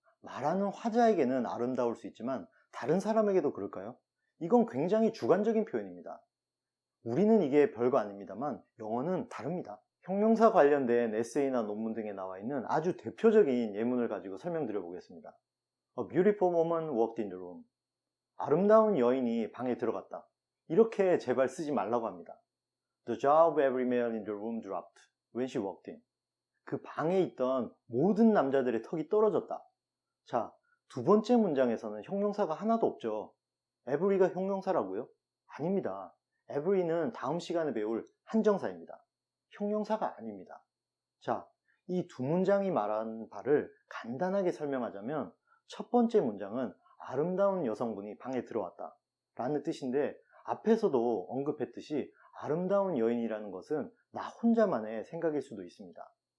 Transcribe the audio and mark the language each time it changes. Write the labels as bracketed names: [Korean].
[Korean] 말하는 화자에게는 아름다울 수 있지만 다른 사람에게도 그럴까요? 이건 굉장히 주관적인 표현입니다. 우리는 이게 별거 아닙니다만 영어는 다릅니다. 형용사 관련된 에세이나 논문 등에 나와 있는 아주 대표적인 예문을 가지고 설명드려 보겠습니다. [English] A beautiful woman walked in the room. [Korean] 아름다운 여인이 방에 들어갔다. 이렇게 제발 쓰지 말라고 합니다. [English] The jaw of every male in the room dropped when she walked in. [Korean] 그 방에 있던 모든 남자들의 턱이 떨어졌다. 자, 두 번째 문장에서는 형용사가 하나도 없죠. every가 형용사라고요? 아닙니다. every는 다음 시간에 배울 한정사입니다. 형용사가 아닙니다. 자, 이 두 문장이 말한 바를 간단하게 설명하자면 첫 번째 문장은 아름다운 여성분이 방에 들어왔다 라는 뜻인데 앞에서도 언급했듯이 아름다운 여인이라는 것은 나 혼자만의 생각일 수도 있습니다.